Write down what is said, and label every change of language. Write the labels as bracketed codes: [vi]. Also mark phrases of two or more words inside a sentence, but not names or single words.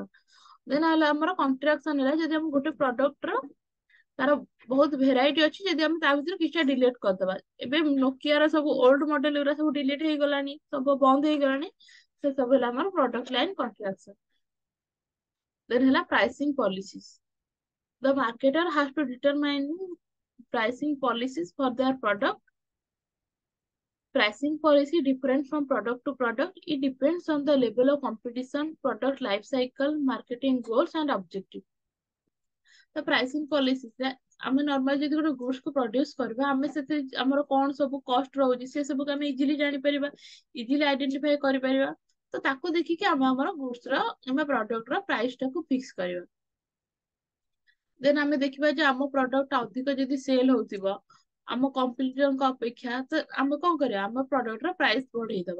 [or] ଦେନ୍ ହେଲା ଆମର କଣ୍ଟ୍ରାକ୍ସନ ହେଲା ଯଦି ଆମେ ଗୋଟେ ପ୍ରଡକ୍ଟ ର ତାର ବହୁତ ଭେରାଇଟି ଅଛି, ଯଦି ଆମେ ତା ଭିତରୁ କିଛିଟା ଡିଲିଟ କରିଦବା। ଏବେ ନୋକିଆର ସବୁ [en] old model [or] ଗୁରା ସବୁ ଡିଲିଟ ହେଇଗଲାଣି, ସବୁ ବନ୍ଦ ହେଇଗଲାଣି, ସେ ସବୁ ହେଲା ଆମର [en] product line contraction. [or] ଦେନ୍ ହେଲା [en] pricing policies. The marketer has to determine pricing policies for their product. Pricing policy different from product to product. It depends on the level of competition, product life cycle, marketing goals and objective. The pricing policies [or] ରେ ଆମେ ନର୍ମାଲ ଯଦି ଗୋଟେ ଗୁଡ୍ସ କୁ ପ୍ରଡ୍ୟୁସ କରିବା, ଆମେ ସେଥିରେ ଆମର କଣ ସବୁ କଷ୍ଟ ରହୁଛି, ସେ ସବୁକୁ ଆମେ ଇଜିଲି ଜାଣିପାରିବା, [en] easily identify [or] କରିପାରିବା। ତ ତାକୁ ଦେଖିକି ଆମେ ଆମର ଗୁଡ୍ସ ର କିମ୍ବା ପ୍ରଡକ୍ଟ ର ପ୍ରାଇସ୍ ଟାକୁ ଫିକ୍ସ କରିବା। ଦେନ୍ ଆମେ ଦେଖିବା ଯେ ଆମ ପ୍ରଡକ୍ଟ ଟା ଅଧିକ ଯଦି ସେଲ ହଉଥିବ ଆମ କମ୍ପିଟିଟରଙ୍କ ଅପେକ୍ଷା, ତ ଆମେ କଣ କରିବା, ଆମ ପ୍ରଡକ୍ଟ ର ପ୍ରାଇସ୍ ବଢେଇଦବା।